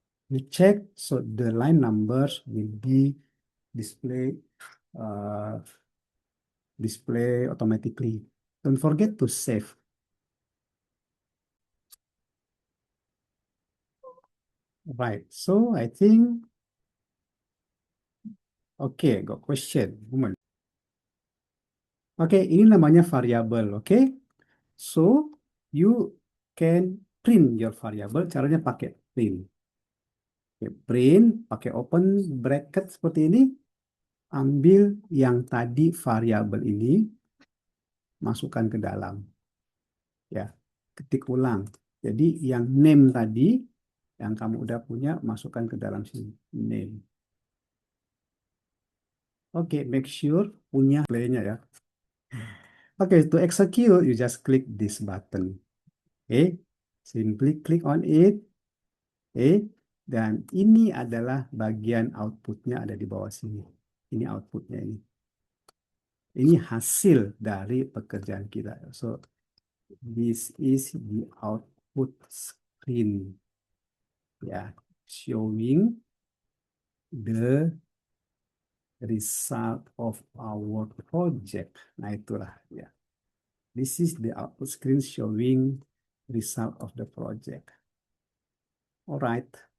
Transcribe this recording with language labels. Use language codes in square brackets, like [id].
[en] You check so the line numbers will be display uh, display automatically. Don't forget to save. Right. So I think okay, got question. Moment. [id] Oke, ini namanya variabel, oke? [en] So, you can print your variable, [id] caranya pakai print. Oke, print, pakai open bracket seperti ini, ambil yang tadi variabel ini, masukkan ke dalam. Ya, ketik ulang. Jadi yang name tadi, yang kamu udah punya, masukkan ke dalam sini. Name. Oke, [en] make sure [id] punya play-nya ya. [en] Oke, to execute, you just click this button. Oke, simply click on it. [id] Oke, dan ini adalah bagian outputnya ada di bawah sini. Ini outputnya ini. Ini hasil dari pekerjaan kita. [en] So, this is the output screen. Ya, showing the result of our project. [id] Nah, itulah ya. [en] This is the output screen showing result of the project. Alright.